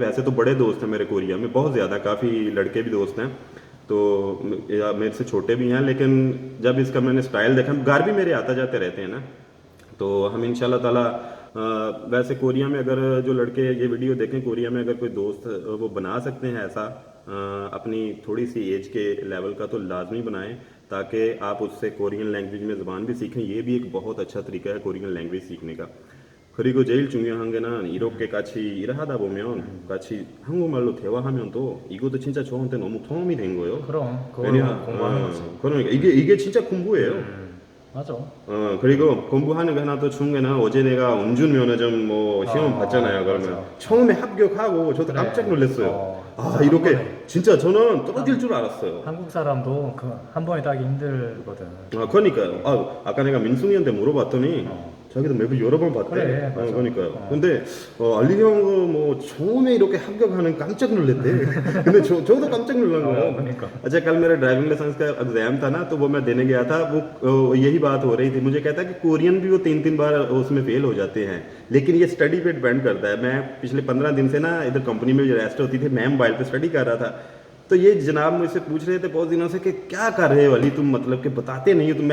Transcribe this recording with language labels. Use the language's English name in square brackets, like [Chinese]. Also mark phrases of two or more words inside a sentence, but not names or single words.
[Hindi] वैसे तो बड़े दोस्त हैं मेरे कोरिया में, बहुत ज़्यादा, काफ़ी लड़के भी दोस्त हैं, तो या मेरे से छोटे भी हैं, लेकिन जब इसका मैंने स्टाइल देखा, घर भी मेरे आता जाते रहते हैं ना, तो हम [Arabic] إن شاء الله تعالى [Hindi] वैसे कोरिया में अगर जो लड़के ये वीडियो देखें, कोरिया में अगर कोई दोस्त वो बना सकते हैं ऐसा अपनी थोड़ी सी एज के लेवल का, तो लाजमी बनाएं, ताकि आप उससे [English] Korean language [Hindi] में ज़बान भी सीखें। ये भी एक बहुत अच्छा तरीका है [English] Korean language [Hindi] सीखने का। [Korean] 그리고 제일 중요한 게는 이렇게 같이 일하다 보면 같이 한국말로 대화하면 또 이것도 진짜 저한테 너무 도움이 된 거예요. 그럼 그거 공부하는 거지. 그러니까 이게 진짜 공부예요. 맞아. 그리고 공부하는 게 하나 더 좋은 게는 어제 내가 운전면허증 뭐 시험 봤잖아요. 그러면 맞아. 처음에 합격하고 저도 그래. 깜짝 놀랐어요. 맞아, 이렇게 한 번에. 진짜 저는 떨어질 줄 알았어요. 한국 사람도 그 한 번에 따기 힘들거든. 그러니까요. 아까 내가 민승이한테 물어봤더니 자기도 매번 여러 번 봤대. 그래, 맞아. 그러니까요. 근데 알리 형은 뭐 처음에 이렇게 합격하는 깜짝 놀랐대. 근데 저도 깜짝 놀란 거예요. 그러니까. [Hindi] अच्छा, कल मेरा [English] driving license [Hindi] का एग्जाम था ना, तो वो मैं देने गया था, वो यही बात हो रही थी। मुझे कहता कि कोरियन भी वो 3-3 बार उसमें फेल हो जाते हैं, लेकिन ये स्टडी पे डिपेंड करता है। मैं पिछले 15 दिन से ना इधर कंपनी में रेस्ट होती थी, मैं मोबाइल पे स्टडी कर रहा था, तो ये जनाब मुझसे पूछ रहे थे बहुत दिनों से कि क्या कर रहे हो अली तुम, मतलब कि बताते नहीं हो तुम।